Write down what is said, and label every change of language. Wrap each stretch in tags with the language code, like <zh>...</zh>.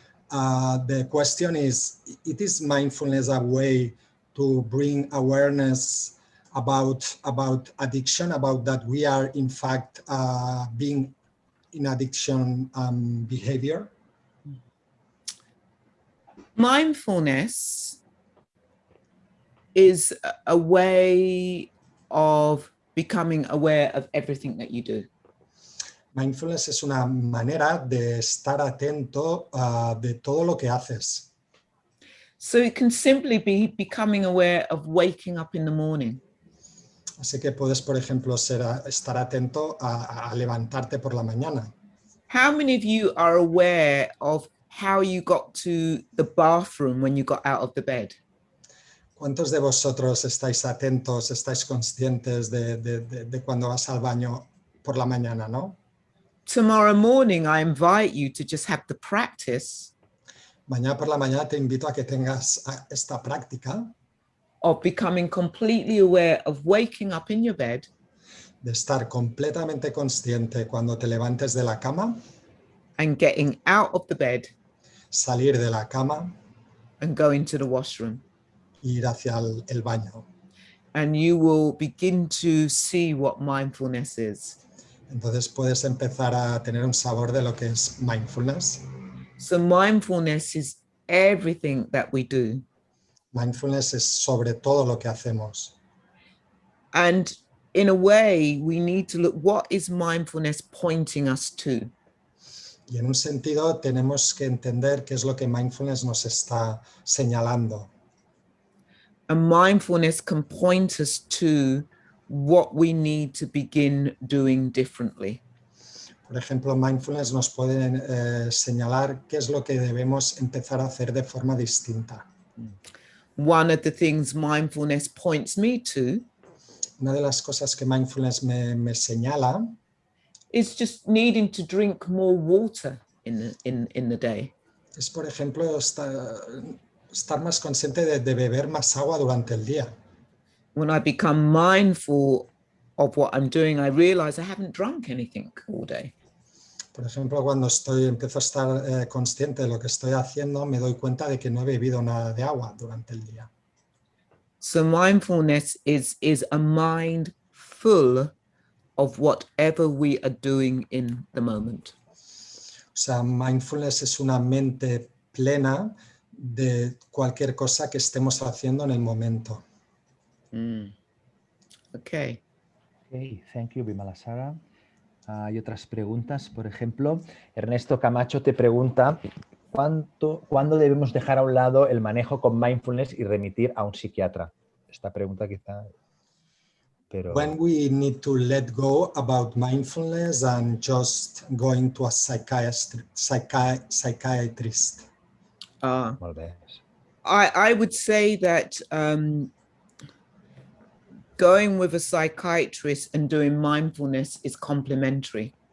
<en>The question is mindfulness a way to bring awareness about addiction, about that we are in fact being in addiction behavior? Mindfulness is a way of becoming aware of everything that you do.</en> <es>Mindfulness es una manera de estar atento de todo lo que haces.</es> <en>So it can simply be becoming aware of waking up in the morning.</en> <es>Así que puedes, por ejemplo, estar atento a levantarte por la mañana.</es> <en>How many of you are aware of how you got to the bathroom when you got out of the bed?</en> <es>¿Cuántos de vosotros estáis atentos, estáis conscientes de cuando vas al baño por la mañana, no?</es> <en>Tomorrow morning, I invite you to just have the practice</en> <es>Mañana por la mañana te invito a que tengas esta práctica</es> <en>of becoming completely aware of waking up in your bed,</en> <es>de estar completamente consciente cuando te levantes de la cama,</es> <en>and getting out of the bed</en> <es>salir de la cama,</es> <en>and going to the washroom.</en> <es>ir hacia el baño.</es> <en>And you will begin to see what mindfulness is.</en> <es>Entonces puedes empezar a tener un sabor de lo que es mindfulness.</es> <en>So mindfulness is everything that we do.</en> <es>Mindfulness es sobre todo lo que hacemos.</es> <en>And in a way, we need to look, what is mindfulness pointing us to?</en> <es>Y en un sentido tenemos que entender qué es lo que mindfulness nos está señalando.</es> <en>And mindfulness can point us to what we need to begin doing differently.</en> <es>Por ejemplo, mindfulness nos puede señalar qué es lo que debemos empezar a hacer de forma distinta.</es> <en>One of the things mindfulness points me to</en> <es>Una de las cosas que mindfulness me señala</es> <en>is just needing to drink more water in the day.</en> <es>es, por ejemplo, estar más consciente de beber más agua durante el día.</es> <en>When I become mindful of what I'm doing, I realize I haven't drunk anything all day.</en> <es>Por ejemplo, cuando empiezo a estar consciente de lo que estoy haciendo, me doy cuenta de que no he bebido nada de agua durante el día.</es> <en>So mindfulness is a mind full of whatever we are doing in the moment.</en> <es>O sea, mindfulness es una mente plena de cualquier cosa que estemos haciendo en el momento.</es> <en>Okay. Okay, thank you, Vimalasara.</en> <es>Hay otras preguntas, por ejemplo, Ernesto Camacho te pregunta ¿cuándo debemos dejar a un lado el manejo con mindfulness y remitir a un psiquiatra? Esta pregunta quizá, pero...</es> <en>When we need to let go about mindfulness and just going to a psychiatrist.</en> <ca>Molt bé.</ca> <en>I would say that going with a psychiatrist and doing mindfulness is complementary.</en>